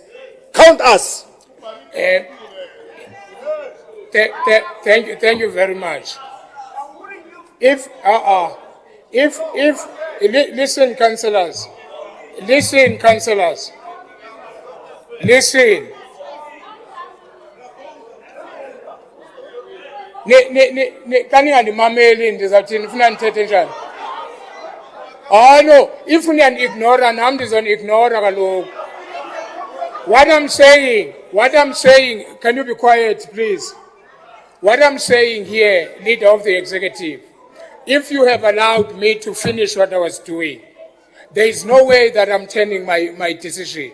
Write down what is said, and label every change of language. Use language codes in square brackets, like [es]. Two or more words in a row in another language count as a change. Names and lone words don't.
[en] Count us. Thank you very much. Listen, councillors. Listen, councillors. Listen. [xh] Kaningandimameli ndizawuthini ufuna ndithethe njani? No, if uniyanignora nam ndizonignora kaloku. [en] What I'm saying, can you be quiet, please? What I'm saying here, Leader of the Executive, if you have allowed me to finish what I was doing, there is no way that I'm turning my decision.